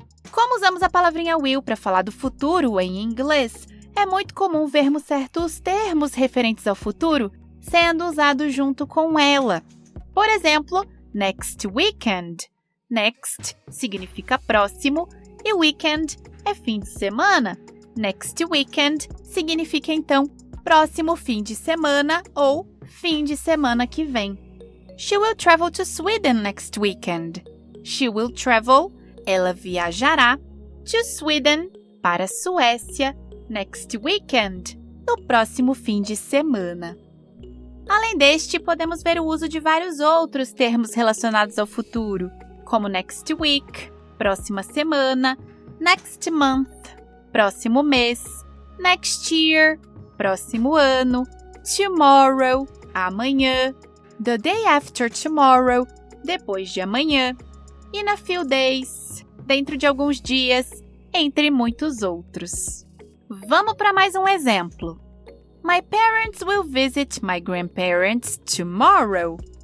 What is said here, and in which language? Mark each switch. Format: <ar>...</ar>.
<pt>Como usamos a palavrinha will para falar do futuro em inglês, é muito comum vermos certos termos referentes ao futuro sendo usados junto com ela. Por exemplo, next weekend. Next significa próximo e weekend é fim de semana. Next weekend significa, então, próximo fim de semana ou fim de semana que vem.</pt> <en>She will travel to Sweden next weekend. She will travel,</en> <pt>ela viajará,</pt> <en>to Sweden,</en> <pt>para a Suécia, next weekend, no próximo fim de semana. Além deste, podemos ver o uso de vários outros termos relacionados ao futuro, como next week, próxima semana, next month, próximo mês, next year, próximo ano, tomorrow, amanhã,</pt> <en>the day after tomorrow,</en> <pt>depois de amanhã,</pt> <en>in a few days,</en> <pt>dentro de alguns dias, entre muitos outros. Vamos para mais um exemplo.</pt> <en>My parents will visit my grandparents tomorrow.</en>